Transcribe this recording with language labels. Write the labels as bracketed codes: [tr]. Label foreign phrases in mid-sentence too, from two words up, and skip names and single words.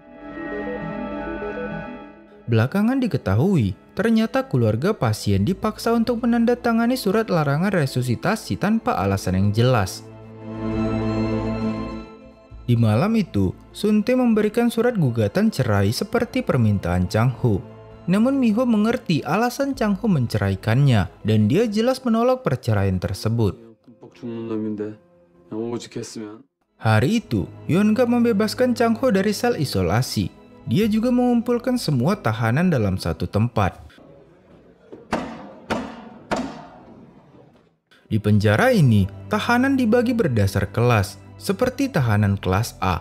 [id] Belakangan diketahui, ternyata keluarga pasien dipaksa untuk menandatangani surat larangan resusitasi tanpa alasan yang jelas. Di malam itu, Sun Tae memberikan surat gugatan cerai seperti permintaan Chang Ho. Namun Miho mengerti alasan Chang Ho menceraikannya dan dia jelas menolak perceraian tersebut. [ko] 끔뻑 죽는 놈인데 오직 했으면. [id] Hari itu, Yeongap membebaskan Chang Ho dari sel isolasi. Dia juga mengumpulkan semua tahanan dalam satu tempat. Di penjara ini, tahanan dibagi berdasar kelas, seperti tahanan kelas A.